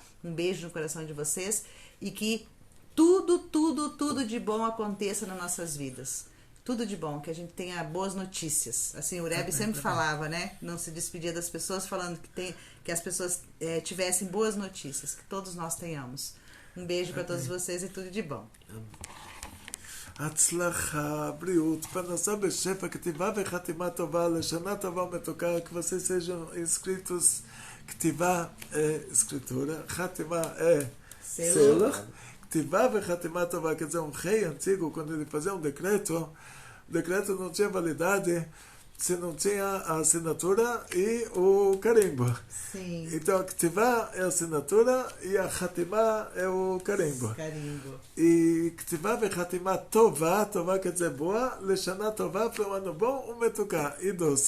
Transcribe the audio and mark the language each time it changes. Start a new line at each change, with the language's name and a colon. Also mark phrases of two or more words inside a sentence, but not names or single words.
Portuguese: Um beijo no coração de vocês e que tudo de bom aconteça nas nossas vidas. Tudo de bom, que a gente tenha boas notícias. Assim, o Rebbe sempre falava, né? Não se despedia das pessoas falando que as pessoas tivessem boas notícias, que todos nós tenhamos. Um beijo para todos vocês e tudo de bom.
Hebrew: הצלחה, בריאות, פרנסה בשפע, כתיבה וחתימה טובה, לשנה טובה ומתוקה,
Portuguese: que vocês sejam inscritos,
Hebrew: כתיבה, escritura, חתימה, selo, כתיבה וחתימה טובה,
Portuguese: quer dizer, rei antigo, quando ele fazia decreto não tinha validade se não tinha a assinatura e o carimbo. Sim. Então a Ktivá é a assinatura e a Hatimá é o carimbo. E Ktivá e
Hebrew: חתימה טובה
Portuguese: quer dizer boa,
Hebrew: לשנה טובה
Portuguese: para um ano bom, metuká e doce.